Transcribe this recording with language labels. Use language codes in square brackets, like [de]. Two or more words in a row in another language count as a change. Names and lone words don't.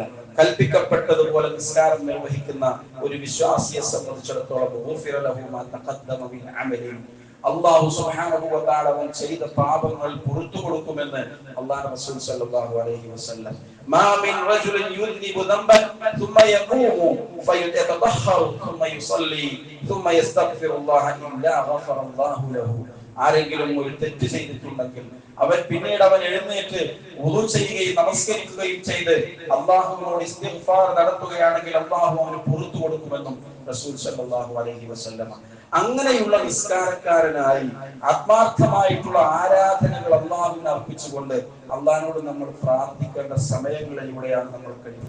[ml] കൽപ്പിക്കപ്പെട്ടതുപോലെ നിസ്കാരം നിർവഹിക്കുന്ന ഒരു വിശ്വാസിയെ സംബന്ധിച്ചിടത്തോളം അല്ലാഹു [ar] سبحانه وتعالى [ml] അവൻ ചെയ്ത പാപങ്ങൾ പുറത്തു കൊടുക്കുമെന്ന് അല്ലാഹു റസൂൽ [ar] صلى الله عليه وسلم. ما من رجل يذنب ذنبا ثم يقوم فيتطهر ثم يصلي ثم يستغفر الله إلا غفر الله له. [ml] ആരെങ്കിലും ഒരു തെറ്റ് ചെയ്തിട്ടുണ്ടെങ്കിൽ അവൻ പിന്നീട് അവൻ എഴുന്നേറ്റ് വുളു ചെയ്യുകയും നമസ്കരിക്കുകയും ചെയ്ത് അല്ലാഹുവിനോട് ഇസ്തിഗ്ഫാർ നടത്തുകയാണെങ്കിൽ അല്ലാഹു അവന് പുറത്തു കൊടുക്കുമെന്നും റസൂൽ [ar] صلى الله عليه وسلم. [ml] അങ്ങനെയുള്ള നിസ്കാരക്കാരനായി ആത്മാർത്ഥമായിട്ടുള്ള ആരാധനകൾ അല്ലാഹുവിന് അർപ്പിച്ചുകൊണ്ട് അല്ലാഹുവിനോട് നമ്മൾ പ്രാർത്ഥിക്കേണ്ട സമയങ്ങളിലൂടെയാണ് നമ്മൾ കഴിയുന്നത്.